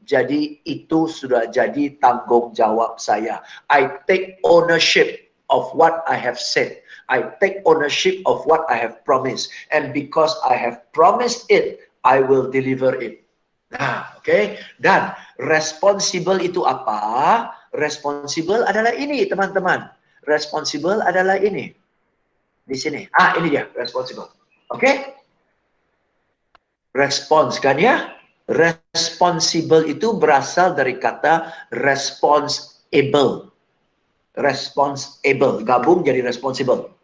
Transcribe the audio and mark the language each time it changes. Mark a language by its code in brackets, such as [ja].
[id] Jadi itu sudah jadi tanggung jawab saya. [en] I take ownership of what I have said. I take ownership of what I have promised. And because I have promised it, I will deliver it. [id] Nah, oke. Dan responsible itu apa? Responsible adalah ini, teman-teman. Responsible adalah ini. Di sini. Ini dia, responsible. Oke? Respons, kan ya? Responsible itu berasal dari kata responsible. Responsible. Gabung jadi responsible.